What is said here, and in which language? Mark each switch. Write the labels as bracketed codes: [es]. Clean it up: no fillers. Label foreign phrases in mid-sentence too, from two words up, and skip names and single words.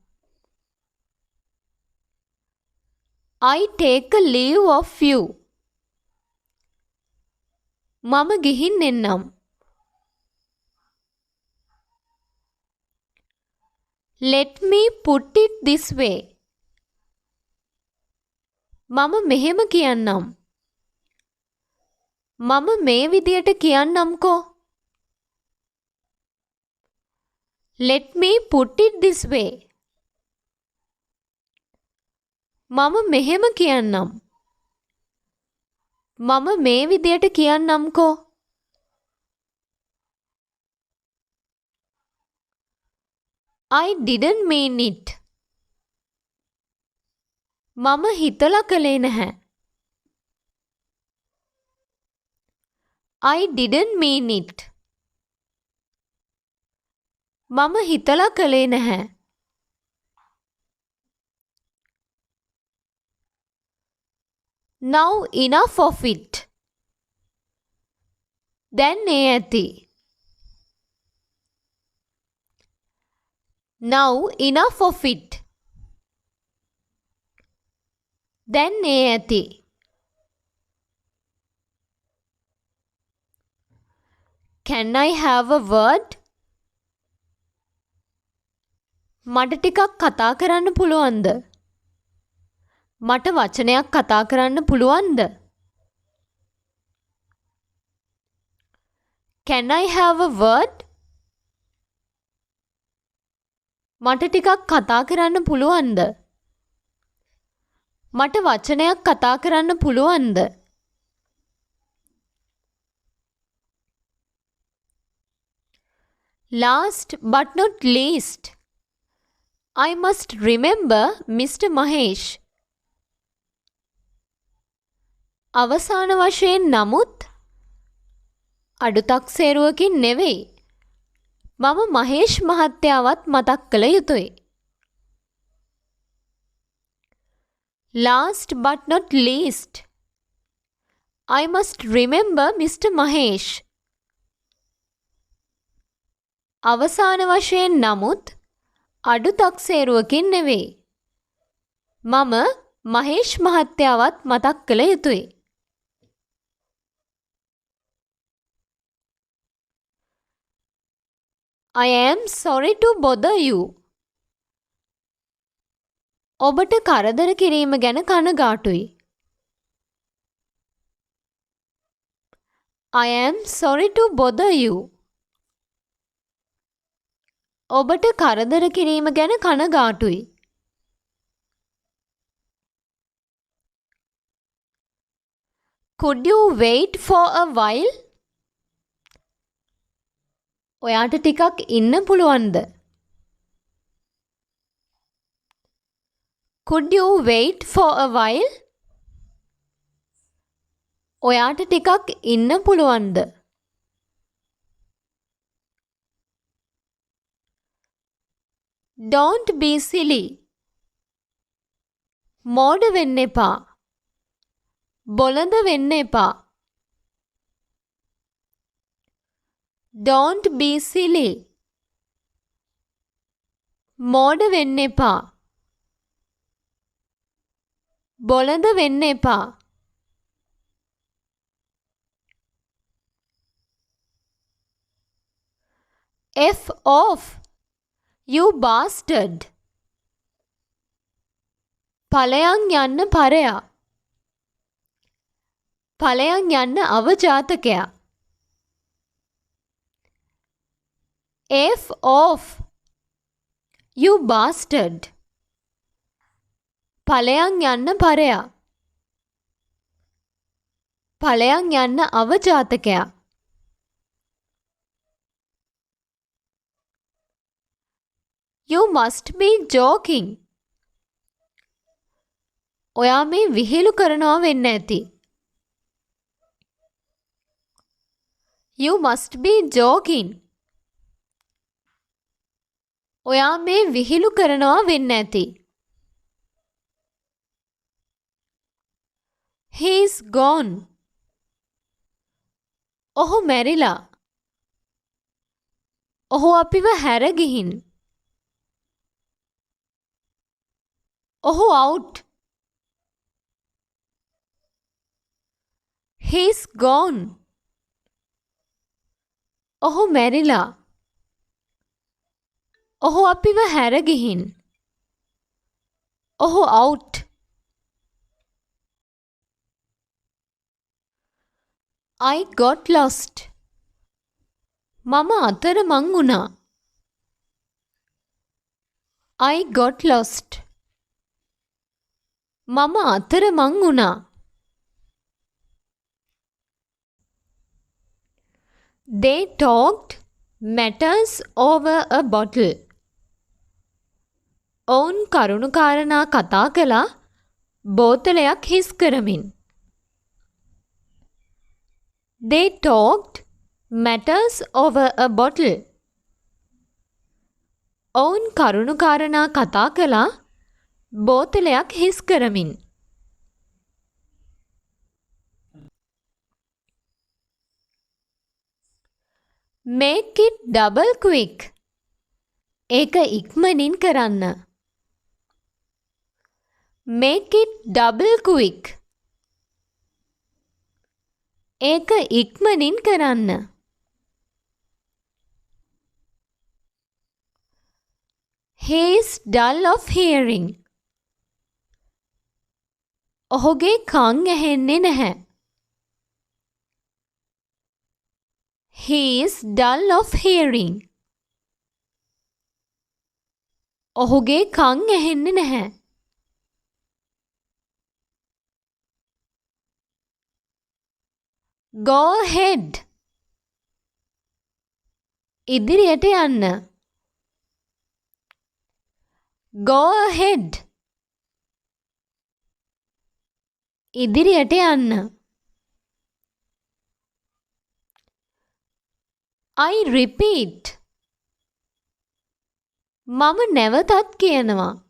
[en] I take a leave of you. [si] මම ගිහින් එන්නම්. [en] Let me put it this way. [si] මම මෙහෙම කියන්නම්. මම මේ විදියට කියන්නම්කෝ. [en] Let me put it this way. [si] මම මෙහෙම කියන්නම්. මම මේ විදියට කියන්නම්කෝ. [en] I didn't mean it. [si] මම හිතලා කළේ නැහැ. [en] I didn't mean it. [si] මම හිතලා කළේ නැහැ. [en] Now enough of it. [si] දැන් ඒ ඇති. [en] Now enough of it. [si] දැන් ඒ ඇති. [en] Can I have a word? [si] මට ටිකක් කතා කරන්න පුළුවන්ද? මට වචනයක් කතා කරන්න පුළුවන්ද? [en] Can I have a word? [si] මට ටිකක් කතා කරන්න පුළුවන්ද? මට වචනයක් කතා කරන්න පුළුවන්ද? [en] Last but not least, I must remember Mr. Mahesh. [si] අවසාන වශයෙන් නමුත් අඩුතක්සේරුවකින් නෙවෙයි. මම මහේෂ් මහත්තයාවත් මතක් කළ යුතුයි. [en] Last but not least, I must remember Mr. Mahesh. [si] අවසාන වශයෙන් නමුත් අඩුතක්සේරුවකින් නෙවෙයි. මම මහේෂ් මහත්තයාවත් මතක් කළ යුතුයි. [en] I am sorry to bother you. [si] ඔබට කරදර කිරීම ගැන කනගාටුයි. [en] I am sorry to bother you. [si] ඔබට කරදර කිරීම ගැන කනගාටුයි. [en] Could you wait for a while? [si] ඔයාට ටිකක් ඉන්න පුළුවන්ද? [en] Could you wait for a while? [si] ඔයාට ටිකක් ඉන්න පුළුවන්ද? [en] Don't be silly. [si] මෝඩ වෙන්න එපා. බොළඳ වෙන්න එපා. [en] Don't be silly. [si] මෝඩ වෙන්න එපා. බොළඳ වෙන්න එපා. [en] F off, you bastard. [si] ඵලයන් යන්න පරයා. ඵලයන් යන්න අවජාතකයා. [en] F off, you bastard. [si] ඵලයන් යන්න පරයා. ඵලයන් යන්න අවජාතකයා. [en] You must be joking. [si] ඔයා මේ විහිළු කරනවා වෙන්න ඇති. [en] You must be joking. [si] ඔයා මේ විහිළු කරනවා වෙන්න ඇති. [en] He's gone. [si] ඔහු මැරිලා. ඔහු අපිව හැර ගිහින්. ඔහු out. [en] He's gone. [si] ඔහු මැරිලා. ඔහු අපිව හැර ගිහින්. [en] ඔහු out. I got lost. [si] මම අතරමං වුණා. [en] I got lost. [si] මම අතරමං වුණා. [en] They talked matters over a bottle. [si] ඔවුන් කරුණු කාරණා කතා කළා බෝතලයක් හිස් කරමින්. [en] They talked matters over a bottle. [si] ඔවුන් කරුණු කාරණා කතා කළා බෝතලයක් හිස් කරමින්. [en] Make it double quick. [si] ඒක ඉක්මනින් කරන්න. [en] Make it double quick. [si] ඒක ඉක්මනින් කරන්න. [en] He is dull of hearing. [si] ඔහුගේ කන් ඇහෙන්නේ නැහැ. [en] He is dull of hearing. [si] ඔහුගේ කන් ඇහෙන්නේ නැහැ. [en] Go ahead. [si] ඉදිරියට යන්න. [en] Go ahead. [si] ඉදිරියට යන්න. [en] I repeat. [si] මම නැවතත් කියනවා.